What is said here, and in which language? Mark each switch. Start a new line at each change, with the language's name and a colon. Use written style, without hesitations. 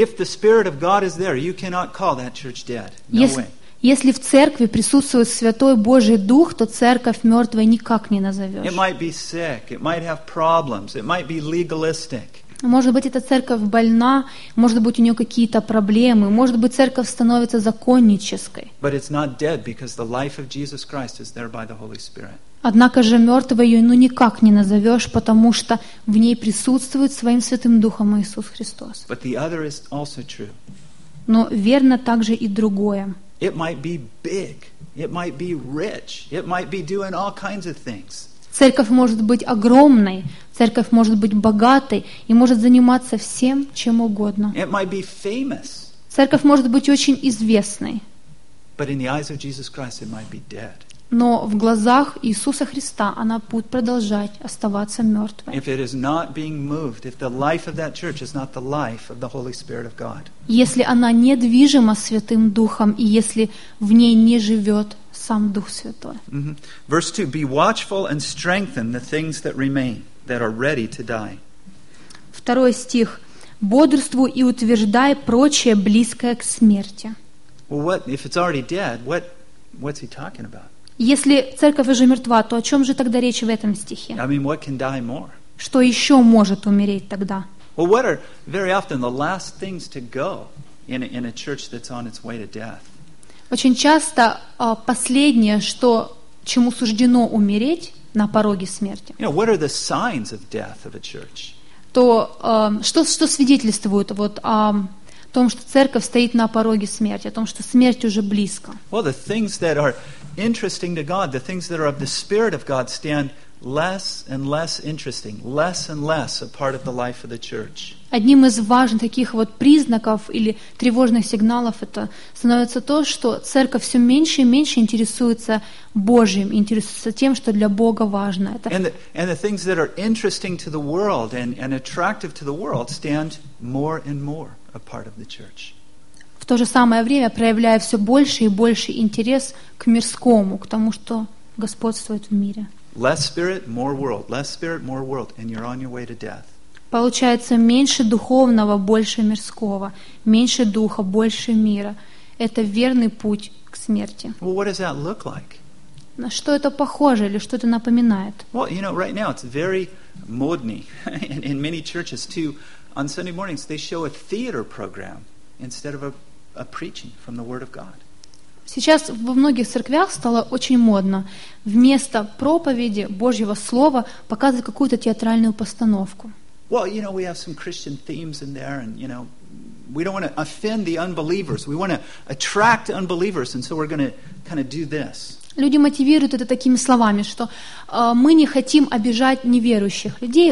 English: If the Spirit of God is there, you cannot call that church dead. No way.
Russian: Если в церкви присутствует Святой Божий Дух, то церковь мертвой никак не назовешь.
English: It might be sick, it might have problems, it might be legalistic.
Russian: Может быть, эта церковь больна, может быть, у нее какие-то проблемы, может быть, церковь становится законнической. Однако же мертвой ее никак не назовешь, потому что в ней присутствует своим Святым Духом Иисус Христос.
English: But the other is also true.
Russian: Но верно также и другое.
English: It might be big, it might be rich, it might be doing all kinds of things.
Russian: Церковь может быть огромной, церковь может быть богатой и может заниматься всем, чем угодно.
English: It might be famous.
Russian: Церковь может быть очень известной.
English: But in the eyes of Jesus Christ, it might be dead.
Russian: Но в глазах Иисуса Христа она будет продолжать оставаться мертвой.
English: If it is not being moved, if the life of that church is not the life of the Holy Spirit of God.
Russian: Если она недвижима Святым Духом и если в ней не живет сам Дух Святой.
English: Mm-hmm. Verse 2. Be watchful and strengthen the things that remain, that are ready to die.
Russian: Второй стих. Бодрствуй и утверждай прочее близкое к смерти.
English: Well, what if it's already dead? What's he talking about?
Russian: Если церковь уже мертва, то о чем же тогда речь в этом стихе?
English: I mean, what can die more?
Russian: Что еще может умереть тогда?
English: Well, what are very often the last things to go in a church that's on its way to death?
Russian: Очень часто последнее, что чему суждено умереть на пороге смерти.
English: You know, what are the signs of death of a church?
Russian: То что свидетельствует вот о том, что церковь стоит на пороге смерти, о том, что смерть уже близко.
English: Well, the things that are interesting to God, the things that are of the Spirit of God stand less and less interesting, less and less a part of the life of the church.
Russian: Одним из важных таких вот признаков или тревожных сигналов это становится то, что церковь все меньше и меньше интересуется Божьим, интересуется тем, что для Бога важно.
English: And the things that are interesting to the world and attractive to the world stand more and more a part of the church.
Russian: В то же самое время проявляя все больше и больше интерес к мирскому, к тому, что господствует в мире.
English: Less spirit, more world. Less spirit, more world, and you're on your way to death.
Russian: Получается меньше духовного, больше мирского, меньше духа, больше мира. Это верный путь к смерти.
English: Well, what does that look like?
Russian: На что это похоже или что это напоминает?
English: Well, you know, right now it's very modern in many churches too. On Sunday mornings they show a theater program instead of a preaching from the Word of God.
Russian: Сейчас во многих церквях стало очень модно вместо проповеди Божьего слова показывать какую-то театральную постановку.
English: Well, you know, we have some Christian themes in there, and you know, we don't want to offend the unbelievers. We want to attract unbelievers, and so we're going to kind of do this.
Russian: Люди мотивируют это такими словами, что мы не хотим обижать неверующих людей.